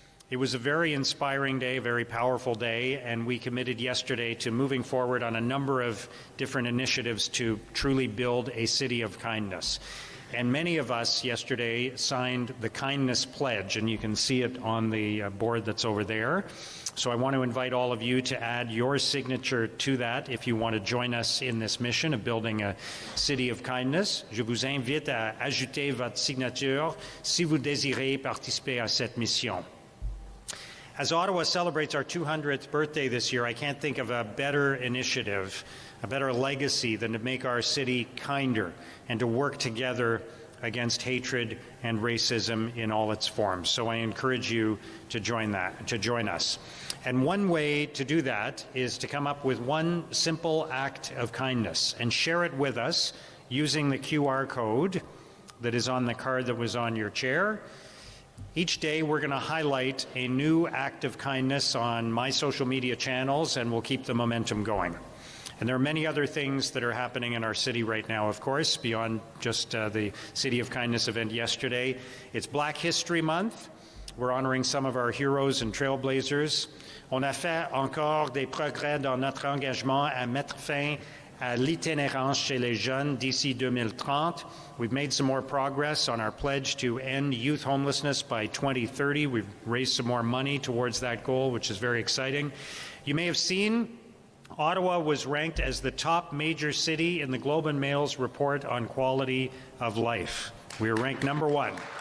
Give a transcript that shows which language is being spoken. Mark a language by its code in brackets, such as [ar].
[en] It was a very inspiring day, very powerful day, and we committed yesterday to moving forward on a number of different initiatives to truly build a city of kindness. And many of us yesterday signed the Kindness Pledge, and you can see it on the board that's over there. So I want to invite all of you to add your signature to that if you want to join us in this mission of building a city of kindness. [fr] Je vous invite à ajouter votre signature si vous désirez participer à cette mission. [en] As Ottawa celebrates our 200th birthday this year, I can't think of a better initiative, a better legacy than to make our city kinder and to work together against hatred and racism in all its forms. So I encourage you to join us. And one way to do that is to come up with one simple act of kindness and share it with us using the QR code that is on the card that was on your chair. Each day we're going to highlight a new act of kindness on my social media channels, and we'll keep the momentum going. And there are many other things that are happening in our city right now, of course, beyond just the City of Kindness event yesterday. It's Black History Month. We're honoring some of our heroes and trailblazers. [fr] On a fait encore des progrès dans notre engagement à mettre fin à l'itinérance chez les jeunes d'ici 2030. [en] We've made some more progress on our pledge to end youth homelessness by 2030. We've raised some more money towards that goal, which is very exciting. You may have seen Ottawa was ranked as the top major city in the Globe and Mail's report on quality of life. We were ranked number 1.